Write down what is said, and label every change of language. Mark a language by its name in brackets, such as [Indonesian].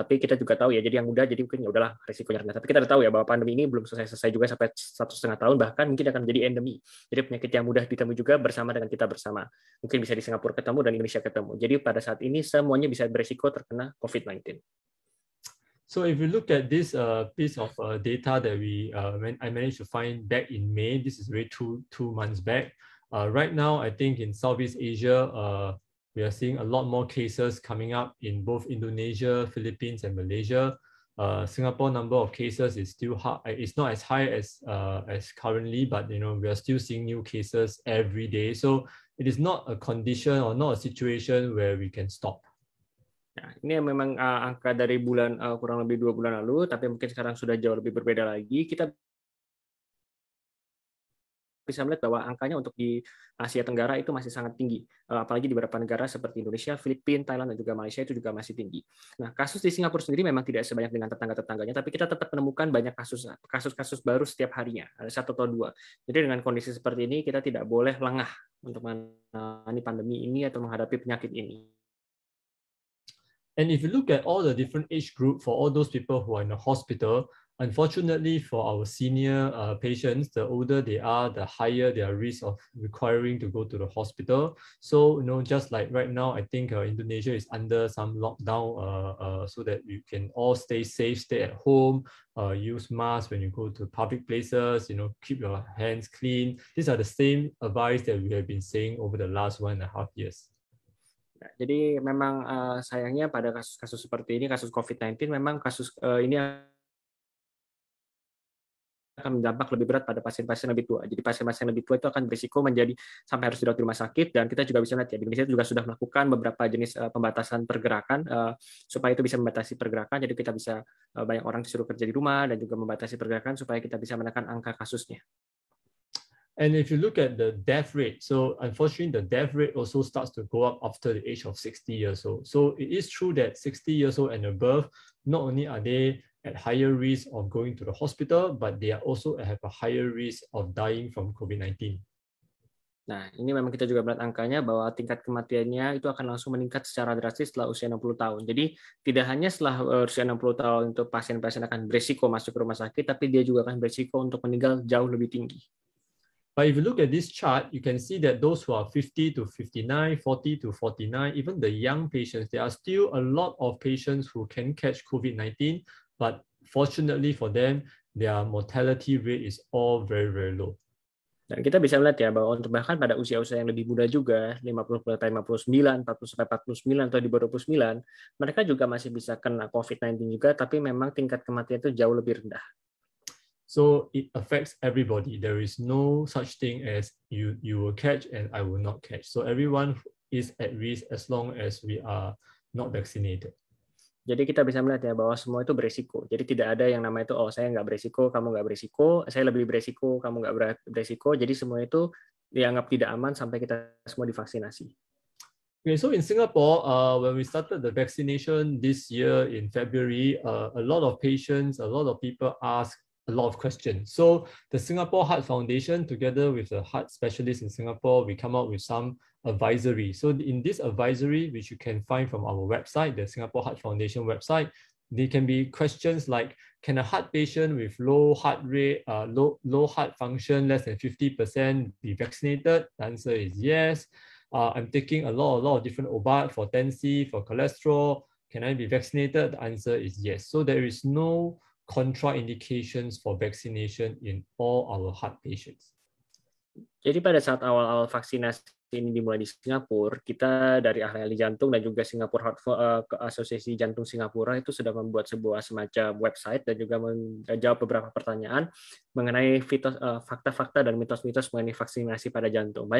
[Indonesian] Tapi kita juga tahu ya, jadi yang muda jadi mungkin ya udahlah risikonya rendah. Tapi kita tahu ya bahwa pandemi ini belum selesai juga sampai 1,5 tahun, bahkan mungkin akan menjadi endemi. Jadi penyakit yang mudah ditemui juga bersama dengan kita bersama. Mungkin bisa di Singapura ketemu dan Indonesia ketemu. Jadi pada saat ini semuanya bisa berisiko terkena COVID-19. [English] So if you look at this piece of data that I managed to find back in May, this is really two months back. Right now, I think in Southeast Asia, we are seeing a lot more cases coming up in both Indonesia, Philippines, and Malaysia. Singapore number of cases is still high. It's not as high as currently, but we are still seeing new cases every day. So it is not a condition or not a situation where we can stop. [Indonesian] Nah, ini memang angka dari kurang lebih 2 bulan lalu, tapi mungkin sekarang sudah jauh lebih berbeda lagi. Kita bisa melihat bahwa angkanya untuk di Asia Tenggara itu masih sangat tinggi, apalagi di beberapa negara seperti Indonesia, Filipina, Thailand, dan juga Malaysia itu juga masih tinggi. Nah, kasus di Singapura sendiri memang tidak sebanyak dengan tetangga-tetangganya, tapi kita tetap menemukan banyak kasus-kasus baru setiap harinya, ada 1 atau 2. Jadi dengan kondisi seperti ini, kita tidak boleh lengah untuk menangani pandemi ini atau menghadapi penyakit ini. [English] And if you look at all the different age group for all those people who are in the hospital, unfortunately for our senior patients, the older they are, the higher their risk of requiring to go to the hospital. So, just like right now, I think Indonesia is under some lockdown so that you can all stay safe, stay at home, use masks when you go to public places, keep your hands clean. These are the same advice that we have been saying over the last 1.5 years. [Indonesian] Jadi memang sayangnya pada kasus-kasus seperti ini, kasus COVID-19, memang kasus ini akan berdampak lebih berat pada pasien-pasien lebih tua. Jadi pasien-pasien lebih tua itu akan berisiko menjadi sampai harus dirawat di rumah sakit, dan kita juga bisa lihat ya, di Indonesia juga sudah melakukan beberapa jenis pembatasan pergerakan supaya itu bisa membatasi pergerakan. Jadi kita bisa banyak orang disuruh kerja di rumah dan juga membatasi pergerakan supaya kita bisa menekan angka kasusnya. [English] And if you look at the death rate, so unfortunately, the death rate also starts to go up after the age of 60 years old. So it is true that 60 years old and above, not only are they at higher risk of going to the hospital, but they are also have a higher risk of dying from COVID-19. [Indonesian] Nah, ini memang kita juga melihat angkanya bahwa tingkat kematiannya itu akan langsung meningkat secara drastis setelah usia 60 tahun. Jadi tidak hanya setelah usia 60 tahun untuk pasien-pasien akan berisiko masuk ke rumah sakit, tapi dia juga akan berisiko untuk meninggal jauh lebih tinggi. [English] But if you look at this chart, you can see that those who are 50 to 59, 40 to 49, even the young patients, there are still a lot of patients who can catch COVID-19, but fortunately for them, their mortality rate is all very, very low. [Indonesian] Dan kita bisa melihat ya bahwa untuk bahkan pada usia-usia yang lebih muda juga, 50-59, 40-49 atau di bawah 29, mereka juga masih bisa kena COVID-19 juga, tapi memang tingkat kematian itu jauh lebih rendah. [English] So it affects everybody. There is no such thing as you will catch and I will not catch. So everyone is at risk as long as we are not vaccinated. [Indonesian] Jadi kita bisa melihat ya bahwa semua itu beresiko. Jadi tidak ada yang namanya itu, saya nggak beresiko, kamu nggak beresiko, saya lebih beresiko, kamu nggak beresiko. Jadi semua itu dianggap tidak aman sampai kita semua divaksinasi. [English] Okay, so in Singapore, when we started the vaccination this year in February, a lot of patients, a lot of people ask a lot of questions. So the Singapore Heart Foundation, together with the heart specialists in Singapore, we come out with some advisory. So in this advisory, which you can find from our website, the Singapore Heart Foundation website, there can be questions like, can a heart patient with low heart rate, low heart function, less than 50% be vaccinated? The answer is yes. I'm taking a lot of different OBAT for 10C, for cholesterol. Can I be vaccinated? The answer is yes. So there is no contraindications for vaccination in all our heart patients. [Indonesian] Jadi pada saat awal-awal vaksinasi ini dimulai di Singapura, kita dari ahli jantung dan juga Singapura Heart Asosiasi Jantung Singapura itu sudah membuat sebuah semacam website dan juga menjawab beberapa pertanyaan mengenai fakta-fakta dan mitos-mitos mengenai vaksinasi pada jantung.